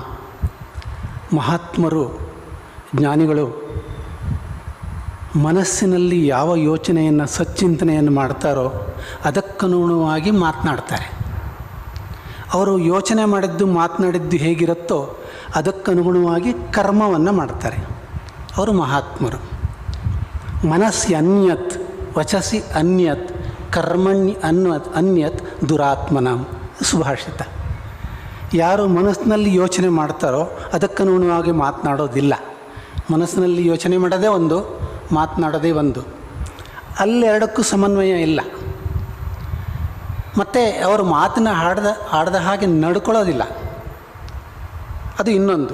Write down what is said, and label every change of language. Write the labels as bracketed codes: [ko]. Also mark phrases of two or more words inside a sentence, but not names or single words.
[kn] ಮಹಾತ್ಮರು, ಜ್ಞಾನಿಗಳು ಮನಸ್ಸಿನಲ್ಲಿ ಯಾವ ಯೋಚನೆಯನ್ನು ಸಚ್ಚಿಂತನೆಯನ್ನು ಮಾಡ್ತಾರೋ ಅದಕ್ಕನುಗುಣವಾಗಿ ಮಾತನಾಡ್ತಾರೆ. ಅವರು ಯೋಚನೆ ಮಾಡಿದ್ದು ಮಾತನಾಡಿದ್ದು ಹೇಗಿರುತ್ತೋ ಅದಕ್ಕನುಗುಣವಾಗಿ ಕರ್ಮವನ್ನು ಮಾಡ್ತಾರೆ. ಅವರು ಮಹಾತ್ಮರು. [sa] ಮನಸ್ಸಿ ಅನ್ಯತ್ ವಚಸಿ ಅನ್ಯತ್ ಕರ್ಮಣ್ಯ ಅನ್ಯತ್ ದುರಾತ್ಮನಾಂ ಸುಭಾಷಿತ. [kn] ಯಾರು ಮನಸ್ಸಿನಲ್ಲಿ ಯೋಚನೆ ಮಾಡ್ತಾರೋ ಅದಕ್ಕನುಗುಣವಾಗಿ ಮಾತನಾಡೋದಿಲ್ಲ. ಮನಸ್ಸಿನಲ್ಲಿ ಯೋಚನೆ ಮಾಡೋದೇ ಒಂದು, ಮಾತನಾಡೋದೇ ಒಂದು. ಅಲ್ಲೆರಡಕ್ಕೂ ಸಮನ್ವಯ ಇಲ್ಲ. ಮತ್ತು ಅವರು ಮಾತನ್ನ ಆಡ್ದ ಹಾಗೆ ನಡ್ಕೊಳ್ಳೋದಿಲ್ಲ, ಅದು ಇನ್ನೊಂದು.